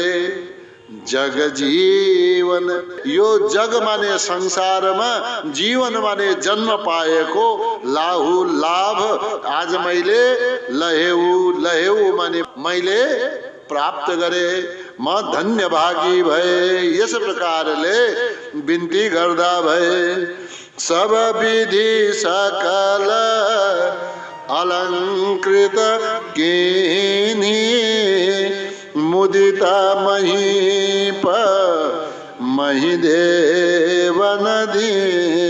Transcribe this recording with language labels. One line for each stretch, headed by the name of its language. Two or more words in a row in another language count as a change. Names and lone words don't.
Nepali: जग जीवन, यो जग माने संसारमा, जीवन माने जन्म पाएको लाहु लाभ आज मैले लहेऊ, लहेऊ माने मैले प्राप्त गरे। म धन्यभागी भए। यस प्रकारले बिन्ती गर्दा भए।
Awadhi: सब विधि सकल अलङ्कृत कीन्ही, मुदित महीप महिदेवन दीनी।